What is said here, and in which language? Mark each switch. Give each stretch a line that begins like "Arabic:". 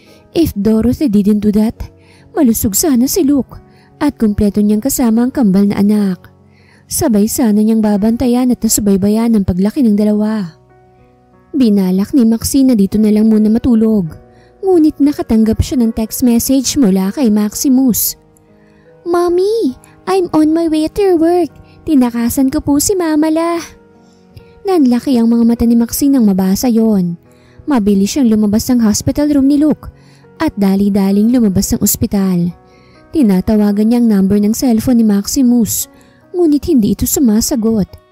English: If Dorothy didn't do that,
Filipino: malusog sana si Luke at kumpleto niyang kasama ang kambal na anak. Sabay sana niyang babantayan at nasubaybayan ang paglaki ng dalawa. Binalak ni Maxine na dito na lang muna matulog. Ngunit nakatanggap siya ng text message mula kay Maximus.
English: Mommy, I'm on my way to work.
Filipino: Tinakasan ko po si Mama La. Nanlaki ang mga mata ni Maxine nang mabasa yon. Mabilis siyang lumabas ng hospital room ni Luke at dali-daling lumabas ng ospital. Tinatawagan niya ang number ng cellphone ni Maximus, ngunit hindi ito sumasagot.